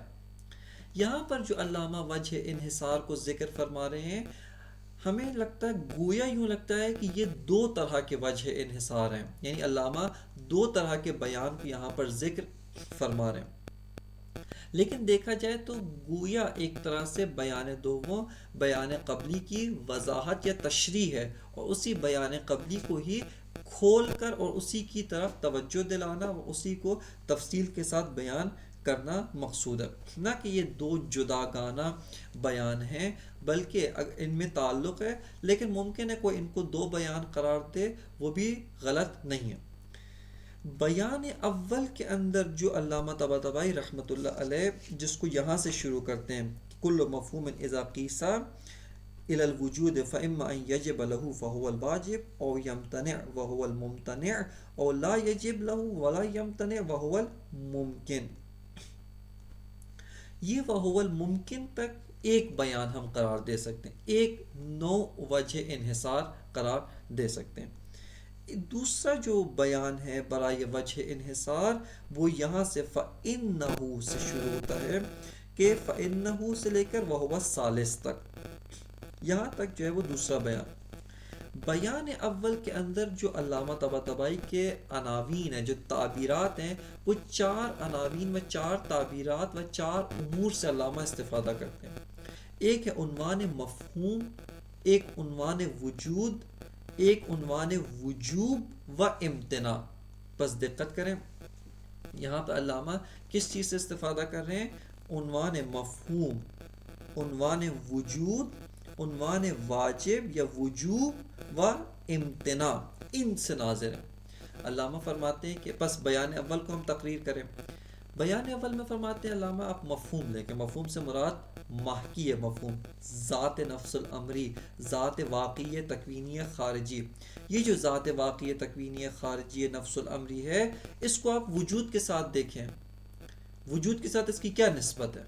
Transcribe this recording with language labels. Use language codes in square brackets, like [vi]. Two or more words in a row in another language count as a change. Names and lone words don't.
[ur] یہاں پر جو علامہ وجہ انحصار کو ذکر فرما رہے ہیں، ہمیں لگتا ہے، گویا یوں لگتا ہے کہ یہ دو طرح کے وجہ انحصار ہیں، یعنی علامہ دو طرح کے بیان کو یہاں پر ذکر فرما رہے ہیں۔ لیکن دیکھا جائے تو گویا ایک طرح سے بیان دوم بیان قبلی کی وضاحت یا تشریح ہے، اور اسی بیان قبلی کو ہی کھول کر اور اسی کی طرف توجہ دلانا، اسی کو تفصیل کے ساتھ بیان کرنا مقصود ہے، نہ کہ یہ دو جداگانہ بیان ہیں، بلکہ ان میں تعلق ہے، لیکن ممکن ہے کوئی ان کو دو بیان قرار دے، وہ بھی غلط نہیں ہے۔ بیان اول کے اندر جو علامہ طباطبائی رحمۃ اللہ علیہ جس کو یہاں سے شروع کرتے ہیں، [ar] کل مفہوم اذا قیس الى الوجود فاما ان يجب له فهو الواجب او يمتنع وهو الممتنع او لا يجب له ولا يمتنع وهو الممکن، [ur] یہ [ar] وهو الممکن [ur] تک ایک بیان ہم قرار دے سکتے ہیں، ایک نو وجہ انحصار قرار دے سکتے ہیں۔ دوسرا جو بیان ہے برائے وجہ انحصار، وہ یہاں سے فَإِنَّهُ سے شروع ہوتا ہے، کہ فَإِنَّهُ سے لے کر [ar] وَهُوَ الثالث [ur] تک، یہاں تک جو ہے وہ دوسرا بیان۔ بیان اول کے اندر جو علامہ طباطبائی کے عناوین ہیں، جو تعبیرات ہیں، وہ چار عناوین و چار تعبیرات و چار امور سے علامہ استفادہ کرتے ہیں۔ ایک ہے عنوان مفہوم، ایک عنوان وجود، ایک عنوان وجوب و امتناع۔ بس دقت کریں، یہاں پہ علامہ کس چیز سے استفادہ کر رہے ہیں؟ عنوان مفہوم، عنوان وجود، عنوان واجب یا وجوب و امتناع، ان سے ناظر ہے۔ علامہ فرماتے ہیں کہ بس بیان اول کو ہم تقریر کریں۔ بیان اول میں فرماتے ہیں علامہ آپ مفہوم لیں، کہ مفہوم سے مراد ماہکی مفہوم، ذات نفس الامری، ذات واقعی تکوینی خارجی۔ یہ جو ذات واقعی تکوینی خارجی نفس الامری ہے، اس کو آپ وجود کے ساتھ دیکھیں، وجود کے ساتھ اس کی کیا نسبت ہے؟